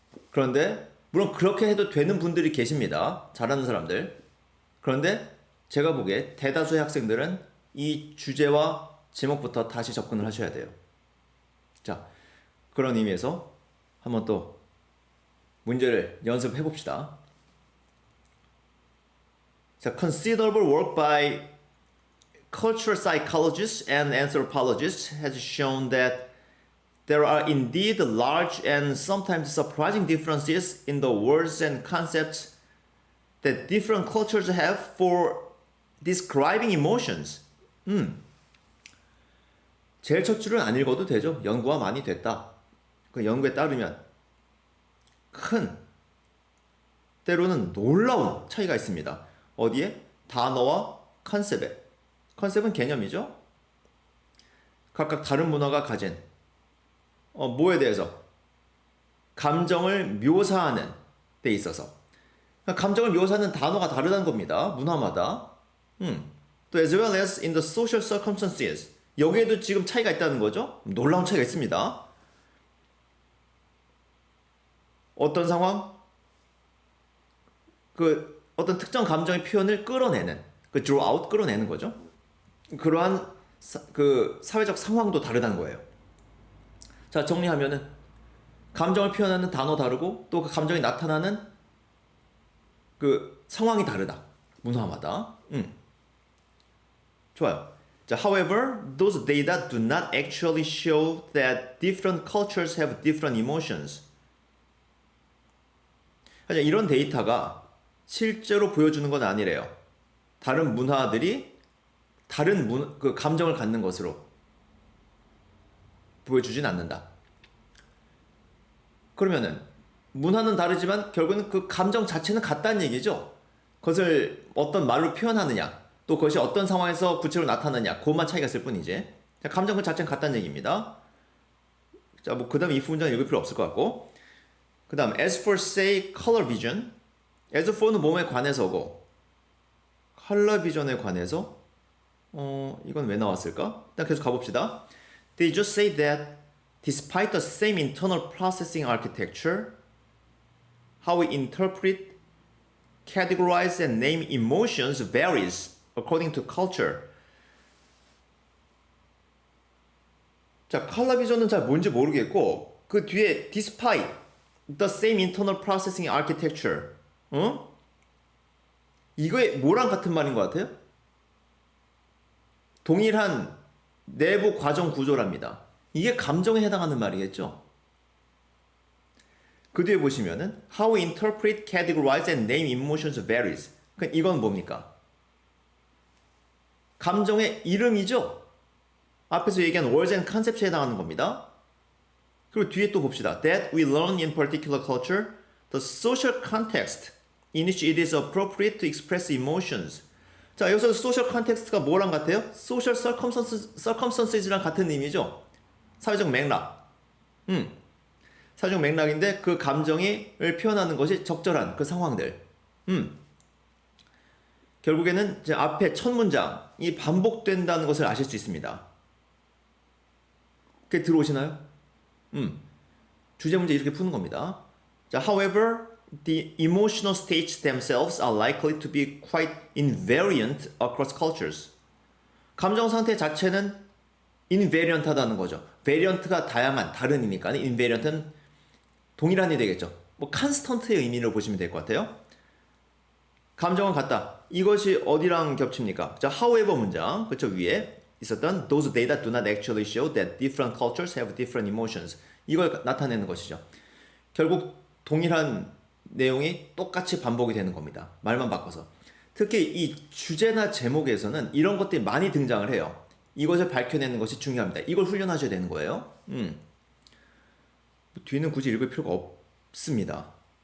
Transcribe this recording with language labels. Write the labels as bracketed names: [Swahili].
[Korean] 그런데 물론 그렇게 해도 되는 분들이 계십니다. 잘하는 사람들. 그런데 제가 보기에 대다수의 학생들은 이 주제와 제목부터 다시 접근을 하셔야 돼요. 자, 그런 의미에서 한번 또 문제를 연습해 봅시다. [English] 자, considerable work by cultural psychologists and anthropologists has shown that there are indeed large and sometimes surprising differences in the words and concepts that different cultures have for describing emotions. [Korean] 제일 첫 줄은 안 읽어도 되죠. 연구가 많이 됐다. 그 연구에 따르면 큰, 때로는 놀라운 차이가 있습니다. 어디에? 단어와 컨셉에. 컨셉은 개념이죠. 각각 다른 문화가 가진 뭐에 대해서? 감정을 묘사하는 데 있어서. 감정을 묘사하는 단어가 다르다는 겁니다. 문화마다. [English] 또 as well as in the social circumstances. [Korean] 여기에도 지금 차이가 있다는 거죠. 놀라운 차이가 있습니다. 어떤 상황? 어떤 특정 감정의 표현을 끌어내는, [English] draw out, [Korean] 끌어내는 거죠. 그러한 사회적 상황도 다르다는 거예요. 자, 정리하면은 감정을 표현하는 단어 다르고 또 그 감정이 나타나는 그 상황이 다르다. 문화마다. 좋아요. [English] 자, however, those data do not actually show that different cultures have different emotions. [Korean] 이런 데이터가 실제로 보여주는 건 아니래요. 다른 문화들이 다른 감정을 갖는 것으로 보여주진 않는다. 그러면은 문화는 다르지만 결국은 그 감정 자체는 같다는 얘기죠. 그것을 어떤 말로 표현하느냐, 또 그것이 어떤 상황에서 구체적으로 나타나느냐, 그것만 차이가 있을 뿐이지. 감정 그 자체는 같다는 얘기입니다. 자, 뭐 그 다음에 if 문장 읽을 필요 없을 것 같고, 그 다음 [English] as for say color vision, [Korean] as for는 몸에 관해서고 color vision에 관해서 이건 왜 나왔을까? 일단 계속 가봅시다. [English] They just say that despite the same internal processing architecture, how we interpret, categorize, and name emotions varies according to culture. [Korean] 자, 컬러 비전은 잘 뭔지 모르겠고 그 뒤에 [English] despite the same internal processing architecture, [Korean] 이거에 뭐랑 같은 말인 것 같아요? 동일한 내부 과정 구조랍니다. 이게 감정에 해당하는 말이겠죠? 그 뒤에 보시면은 [English] How we interpret, categorize, and name emotions varies. [Korean] 이건 뭡니까? 감정의 이름이죠? 앞에서 얘기한 [English] words and concepts [Korean] 에 해당하는 겁니다. 그리고 뒤에 또 봅시다. [English] That we learn in particular culture, the social context in which it is appropriate to express emotions. [Korean] 자, 여기서 social context가 뭐랑 같아요? social circumstances랑 같은 의미죠? 사회적 맥락. 사회적 맥락인데 그 감정을 표현하는 것이 적절한 그 상황들. 결국에는 이제 앞에 첫 문장이 반복된다는 것을 아실 수 있습니다. 그게 들어오시나요? 주제 문제 이렇게 푸는 겁니다. [English] 자, however, the emotional states themselves are likely to be quite invariant across cultures. [Korean] 감정 상태 자체는 invariant하다는 거죠. variant가 다양한, 다른 의미니까 invariant은 동일한이 되겠죠. 뭐 constant의 의미로 보시면 될 것 같아요. 감정은 같다. 이것이 어디랑 겹칩니까? [English] 자, however [Korean] 문장, 그쵸, 위에 있었던 [English] those data do not actually show that different cultures have different emotions. [Korean] 이걸 나타내는 것이죠. 결국 동일한 내용이 똑같이 반복이 되는 겁니다. 말만 바꿔서. 특히 이 주제나 제목에서는 이런 것들이 많이 등장을 해요. 이것을 밝혀내는 것이 중요합니다. 이걸 훈련하셔야 되는 거예요. 뒤는 굳이 읽을 필요가 없습니다.